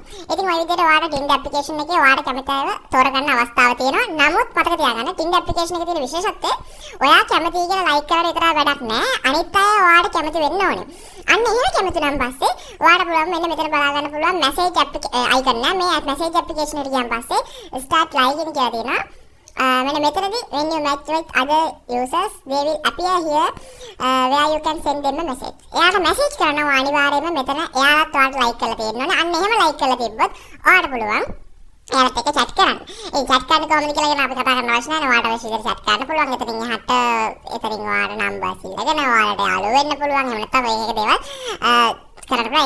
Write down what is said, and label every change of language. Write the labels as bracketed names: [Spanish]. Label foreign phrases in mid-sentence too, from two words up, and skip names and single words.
[Sinhala] ඉතින් ওই විදිහට ඔයාලට Tinder application එකේ ඔයාලට කැමති අයව තෝරගන්න අවස්ථාව තියෙනවා. නමුත් මතක තියාගන්න Tinder application එකේ තියෙන විශේෂත්වය ඔයා කැමති කියලා like කරලා විතරක් වැඩක් නෑ. අනිත් අය ඔයාලට කැමති වෙන්න ඕනේ. අන්න එහෙම කැමති නම් පස්සේ ඔයාලට පුළුවන් මෙන්න මෙතන බලා ගන්න පුළුවන් [English] message icon [Sinhala] නෑ. මේ [English] message application [Sinhala] එකට ගියන් පස්සේ [English] start liking [Sinhala] කියලා තියෙනවා. මෙන්න මෙතනදී [English] when you match with other users they will appear here where you can send them a message. [Sinhala] එයාට message කරනවා අනිවාර්යයෙන්ම මෙතන එයාලත් ඔයාලට like කරලා තියෙන්න ඕනේ. අන්න එහෙම like කරලා තිබ්බොත් ඔයාලට පුළුවන් එයාලත් එක්ක chat කරන්න. ඒ chat කරන්න කොහොමද කියලා ගැන අපි කතා කරන්න අවශ්‍ය නැහැ. ඔයාලට අවශ්‍ය විදිහට chat කරන්න පුළුවන්. එතනින් එහාට එතනින් ඔයාලට numbers ඉල්ලගෙන ඔයාලට යාළුවෝ වෙන්න පුළුවන්. එහෙම නැත්නම් ඔය එක දේවල් කරන්න පුළුවන්.